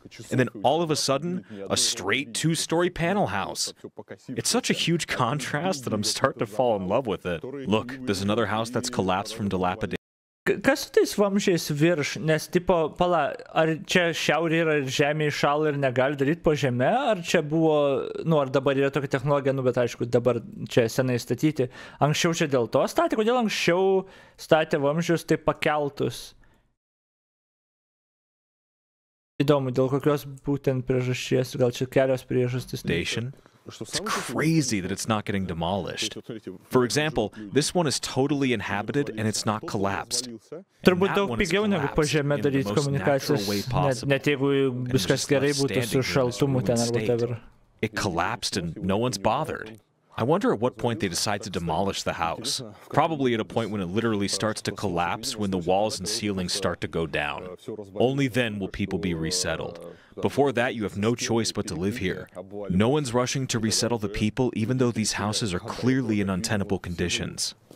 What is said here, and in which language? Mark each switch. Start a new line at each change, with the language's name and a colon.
English: And then all of a sudden, a straight two-story panel house. It's such a huge contrast that I'm starting to fall in love with it. Look, there's another house that's collapsed from dilapidation.
Lithuanian: Kas su tais vamzdžiais virš? Nes, tipo, pala, ar čia šiaurė yra ir žemė įšąla ir negali daryti po žeme? Ar čia buvo, nu, ar dabar yra tokia technologija, nu, bet aišku, dabar čia senai statyti. Anksčiau čia dėl to statė? Kodėl anksčiau statė vamzdžius taip pakeltus? Įdomu, dėl kokios būtent priežasties, gal čia kelios priežastys.
English: It's crazy that it's not getting demolished. For example, this one is totally inhabited and it's not collapsed.
Lithuanian: Turbūt daug pigiau negu po žeme daryti komunikacijas, net jeigu viskas gerai būtų su šaltumu ten ar whatever.
English: It collapsed and no one's bothered. I wonder at what point they decide to demolish the house. Probably at a point when it literally starts to collapse, when the walls and ceilings start to go down. Only then will people be resettled. Before that, you have no choice but to live here. No one's rushing to resettle the people, even though these houses are clearly in untenable conditions.